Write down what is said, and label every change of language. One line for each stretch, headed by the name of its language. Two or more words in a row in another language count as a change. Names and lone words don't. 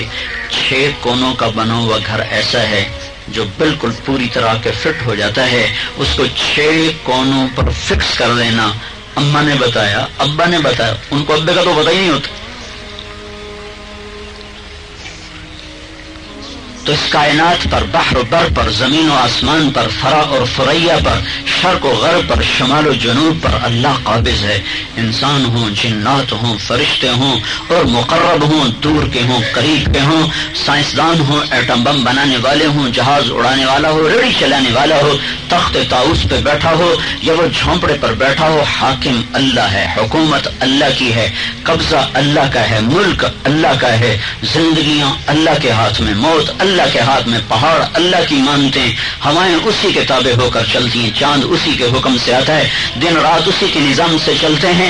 Urdu: 6 کونوں کا بنا ہوا گھر ایسا ہے جو بالکل پوری طرح کے فٹ ہو جاتا ہے، اس کو 6 کونوں پر فکس کر دینا اماں نے بتایا، ابا نے بتایا، ان کو ابے کا تو پتہ ہی نہیں ہوتا۔ تو اس کائنات پر، بحر و بر پر، زمین و آسمان پر، فرا اور فریا پر، شرق و غرب پر، شمال و جنوب پر اللہ قابض ہے۔ انسان ہوں، جنات ہوں، فرشتے ہوں اور مقرب ہوں، دور کے ہوں، قریب کے ہوں، سائنسدان ہوں، ایٹم بم بنانے والے ہوں، جہاز اڑانے والا ہو، ریڑھی چلانے والا ہو، تخت طاؤس پہ بیٹھا ہو یا وہ جھونپڑے پر بیٹھا ہو، حاکم اللہ ہے، حکومت اللہ کی ہے، قبضہ اللہ کا ہے، ملک اللہ کا ہے، زندگیاں اللہ کے ہاتھ میں، موت اللہ کے ہاتھ میں، پہاڑ اللہ کی مانتے ہیں، ہوائیں اسی کے تابع ہو کر چلتی ہیں، چاند اسی کے حکم سے آتا ہے، دن رات اسی کے نظام سے چلتے ہیں۔